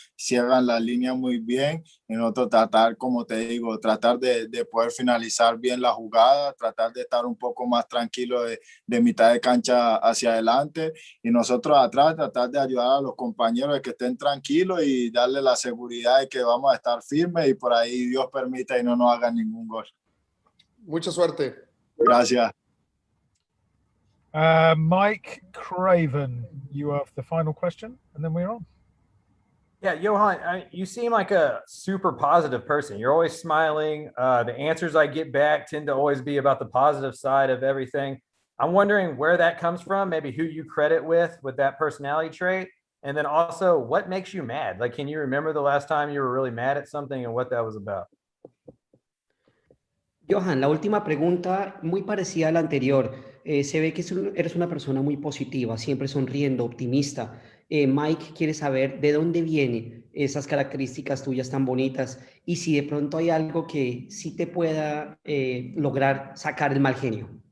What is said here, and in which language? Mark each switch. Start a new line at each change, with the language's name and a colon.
Spanish: cierran la línea muy bien, y nosotros tratar, como te digo, tratar de poder finalizar bien la jugada, tratar de estar un poco más tranquilo de mitad de cancha hacia adelante, y nosotros atrás tratar de ayudar a los compañeros de que estén tranquilos y darle la seguridad de que vamos a estar firmes y por ahí Dios permita y no nos hagan ningún gol. Mucha suerte. Gracias.
English: Mike Craven, you have the final question, and then we're on. Yeah, Johan, you seem like a super positive person. You're always smiling. The answers I get back tend to always be about the positive side of everything. I'm wondering where that comes from, maybe who you credit with that personality trait. And then also, what makes you mad? Like, can you remember the last time you were really mad at something and what that was about?
Spanish: Johan, la última pregunta, muy parecida a la anterior. Se ve que eres una persona muy positiva, siempre sonriendo, optimista. Mike quiere saber de dónde vienen esas características tuyas tan bonitas y si de pronto hay algo que sí te pueda lograr sacar el mal genio.